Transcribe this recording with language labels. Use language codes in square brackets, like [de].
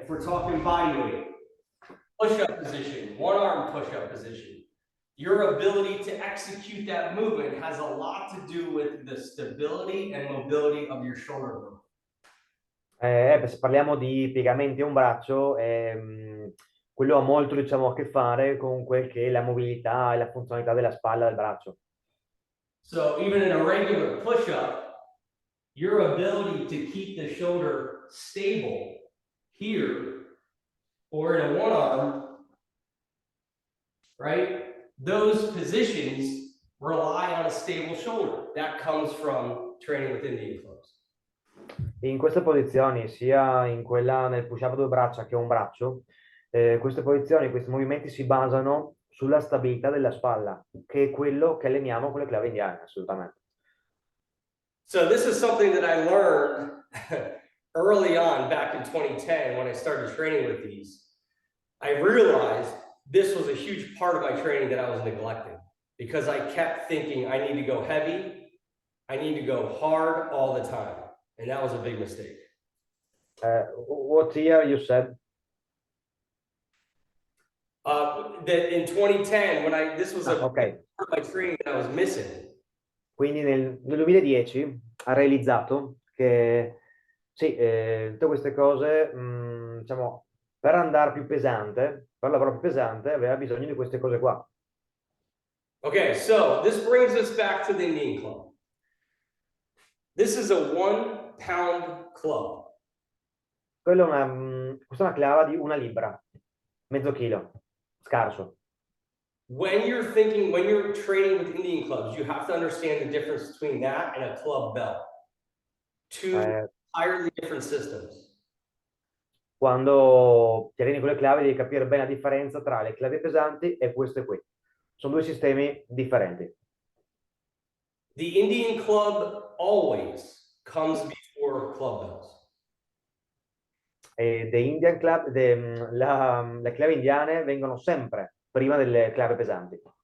[en] If we're talking body weight, push-up position, one arm push-up position. Your ability to execute that movement has a lot to do with the stability and mobility of your shoulder movement. [it] Se parliamo di piegamenti a un braccio, quello ha molto, diciamo, a che fare con quel che è la mobilità e la funzionalità della spalla del braccio. [en] So even in a regular push-up, your ability to keep the shoulder stable here or in a one arm, right? Those positions rely on a stable shoulder. That comes from training with Indian clubs. [it] In queste posizioni, sia in quella nel push-up a due braccia che un braccio, queste posizioni, questi movimenti si basano sulla stabilità della spalla, che è quello che alleniamo con le clave indiane, assolutamente. [en] So this is something that I learned early on back in 2010 when I started training with these. I realized this was a huge part of my training that I was neglecting because I kept thinking I need to go heavy, I need to go hard all the time. And that was a big mistake. What year you said? That in 2010, when this was a Ok. part of my training that I was missing. [it] Quindi nel 2010 ha realizzato che sì, tutte queste cose, diciamo, per andare più pesante, per lavorare più pesante, aveva bisogno di queste cose qua. [en] Okay, so this brings us back to the Indian club. This is a 1 pound club. [it] Questa è una clava di una libra, mezzo chilo, scarso. [en] When you're training with Indian clubs, you have to understand the difference between that and a club bell. Two entirely different systems. [it] Quando ti alleni con le clave devi capire bene la differenza tra le clavi pesanti e queste qui. Sono due sistemi differenti. [en] The Indian club always comes before club bells. [it] The Indian Club, le clave indiane vengono sempre prima delle clave pesanti.